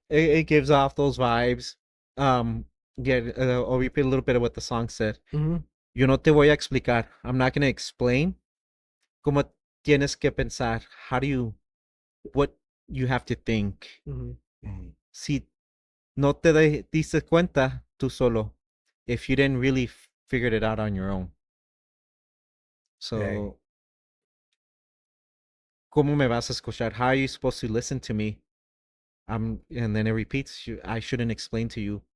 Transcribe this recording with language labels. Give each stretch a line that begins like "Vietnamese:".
English: It gives off those vibes. Yeah, I'll repeat a little bit of what the song said. Mm-hmm.
Spanish: Yo no te voy a explicar.
English: I'm not gonna explain
Spanish: cómo tienes que pensar.
English: What you have to think. Mm-hmm.
Spanish: Si no te diste cuenta tú solo,
English: if you didn't really figured it out on your own. So, Dang.
Spanish: ¿cómo me vas a escuchar?
English: How are you supposed to listen to me? And then it repeats, I shouldn't explain to you